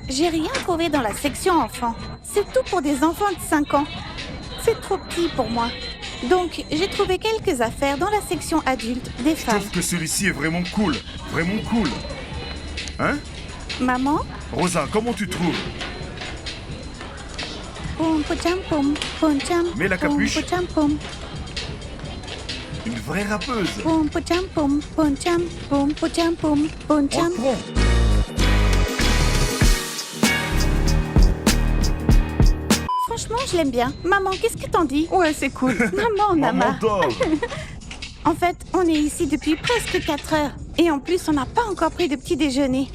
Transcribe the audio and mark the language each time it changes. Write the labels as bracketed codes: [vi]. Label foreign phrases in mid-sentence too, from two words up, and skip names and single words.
[fr] J'ai rien trouvé dans la section enfants. C'est tout pour des enfants de 5 ans. C'est trop petit pour moi. Donc j'ai trouvé quelques affaires dans la section adulte des Je femmes. trouve que celui-ci est vraiment cool. Vraiment cool. Hein? Maman? Rosa, comment tu trouves? Poum, poum, poum, poum, tcham, Mets la poum, capuche. poum, poum, Une vraie rappeuse. poum, poum, poum, poum, tcham, poum, poum, poum, poum, On tcham. le prend. Franchement, je l'aime bien. Maman, qu'est-ce que t'en dis? Ouais, c'est cool. Maman, on a Maman marre. dort. En fait, on est ici depuis presque 4 heures. Et en plus, on n'a pas encore pris de petit déjeuner.